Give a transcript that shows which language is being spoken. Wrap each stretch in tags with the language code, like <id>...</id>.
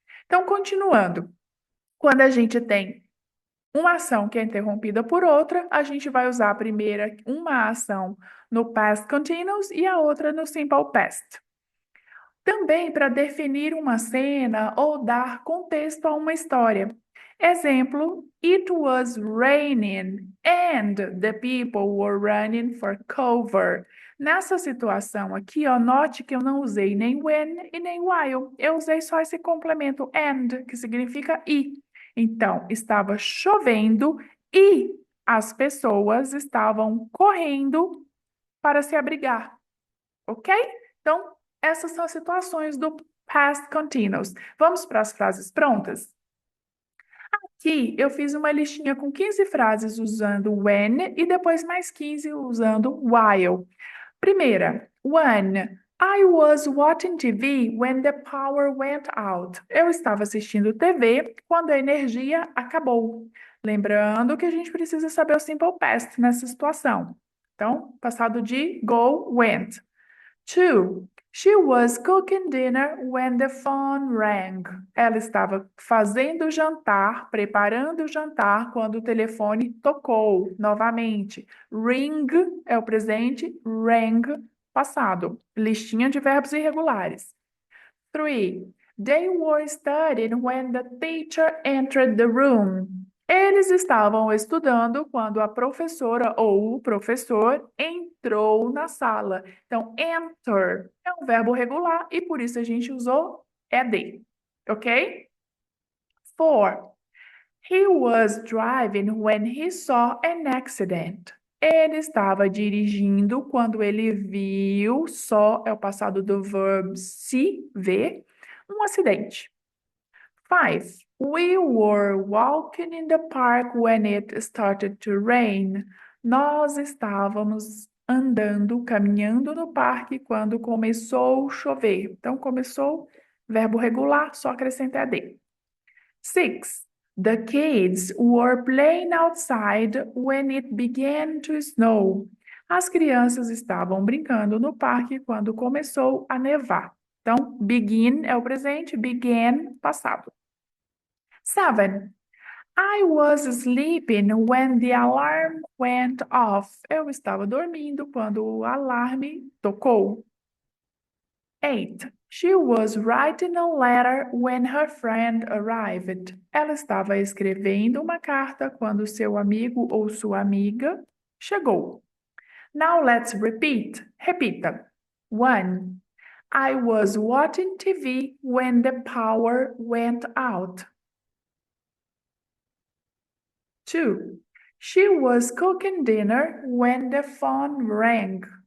<pt>Então, continuando, quando a gente tem uma ação que é interrompida por outra, a gente vai usar a primeira, uma ação no Past Continuous e a outra no Simple Past. Também para definir uma cena ou dar contexto a uma história.</pt> <en>Exemplo, it was raining and the people were running for cover.</en> <pt>Nessa situação aqui, ó, note que eu não usei nem when e nem while. Eu usei só esse complemento and, que significa e. Então, estava chovendo e as pessoas estavam correndo para se abrigar, ok? Então, essas são as situações do past continuous. Vamos para as frases prontas? Aqui eu fiz uma listinha com 15 frases usando when e depois mais 15 usando while.</pt> <en>Primeira, when I was watching TV when the power went out.</en> <pt>Eu estava assistindo TV quando a energia acabou. Lembrando que a gente precisa saber o simple past nessa situação. Então, passado de go, went. 2.</pt> <en>She was cooking dinner when the phone rang.</en> <pt>Ela estava fazendo o jantar, preparando o jantar quando o telefone tocou novamente. Ring é o presente, rang, passado. Listinha de verbos irregulares. 3.</pt> <en>They were studying when the teacher entered the room.</en> <pt>Eles estavam estudando quando a professora ou o professor entrou na sala. Então, enter é um verbo regular e por isso a gente usou ed, ok? 4.</pt> <en>He was driving when he saw an accident.</en> <pt>Ele estava dirigindo quando ele viu, só é o passado do verbo se ver, um acidente. 5.</pt> <en>We were walking in the park when it started to rain.</en> <pt>Nós estávamos andando, caminhando no parque quando começou a chover. Então, começou, verbo regular, só acrescenta ed. 6.</pt> <en>The kids were playing outside when it began to snow.</en> <pt>As crianças estavam brincando no parque quando começou a nevar. Então, begin é o presente, began, passado. 7.</pt> <en>I was sleeping when the alarm went off.</en> <pt>Eu estava dormindo quando o alarme tocou. 8.</pt> <en>She was writing a letter when her friend arrived.</en> <pt>Ela estava escrevendo uma carta quando seu amigo ou sua amiga chegou.</pt> <en>Now let's repeat. Repita. 1. I was watching TV when the power went out. 2. She was cooking dinner when the phone rang.</en>